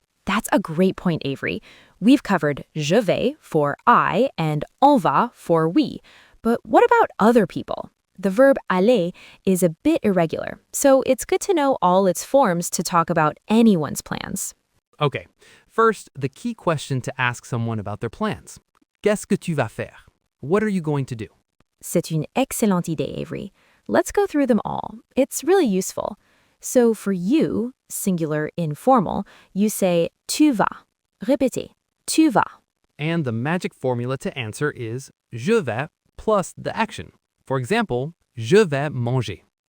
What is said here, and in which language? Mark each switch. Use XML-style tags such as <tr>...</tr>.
<en>That's a great point, Avery. We've covered je vais for I and on va for we. But what about other people? The verb aller is a bit irregular, so it's good to know all its forms to talk about anyone's plans. Okay, first, the key question to ask someone about their plans.</en> <fr>Qu'est-ce que tu vas faire?</fr> <en>What are you going to do?</en> <fr>C'est une excellente idée, Avery.</fr> <en>Let's go through them all. It's really useful. So for you, singular informal, you say tu vas.</en> <fr>Répétez, tu vas.</fr> <en>And the magic formula to answer is je vais plus the action.</en> <fr>For example, je vais manger.</fr>